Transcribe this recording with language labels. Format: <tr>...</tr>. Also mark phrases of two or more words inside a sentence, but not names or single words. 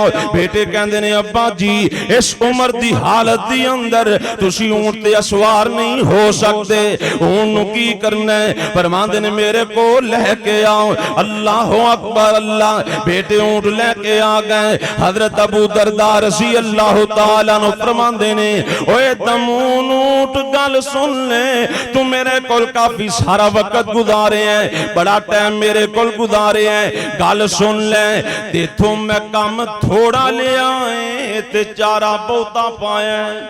<pa>ਬੇਟੇ ਕਹਿੰਦੇ ਨੇ ਅੱਬਾ ਜੀ ਇਸ ਉਮਰ ਦੀ ਹਾਲਤ ਦੀ ਅੰਦਰ ਤੁਸੀਂ ਊਠ ਤੇ ਸਵਾਰ ਨਹੀਂ ਹੋ ਸਕਦੇ, ਊਠ ਕੀ ਕਰਨਾ ਹੈ? ਫ਼ਰਮਾਂਦੇ ਨੇ ਮੇਰੇ ਕੋਲ ਲੈਕੇ ਆਓ।</pa> <ar>الله أكبر الله.</ar> <pa>ਬੇਟੇ ਊਠ ਲੈਕੇ ਆ ਗਏ। ਹਜ਼ਰਤ ਅਬੂ ਦਰਦਾ</pa> <ar>رضي الله تعالى عنه</ar> <pa>ਫ਼ਰਮਾਂਦੇ ਨੇ ਓਏ ਦਮੂਨ ਊਠ ਗੱਲ ਸੁਣ ਲੈ, ਤੂ ਮੇਰੇ ਕੋਲ ਕਾਫ਼ੀ ਸਾਰਾ ਵਕਤ ਗੁਜ਼ਾਰੇ ਹੈ, ਬੜਾ ਟਾਈਮ ਮੇਰੇ ਕੋਲ ਗੁਜ਼ਾਰੇ ਹੈ, ਗੱਲ ਸੁਣ ਲੈ ਤੇਥੋਂ ਮੈਂ ਕੰਮ ਥੋੜ੍ਹਾ ਲੈ ਆਏ ਤੇ ਚਾਰਾ ਬਹੁਤਾ ਪਾਇਆ।</pa>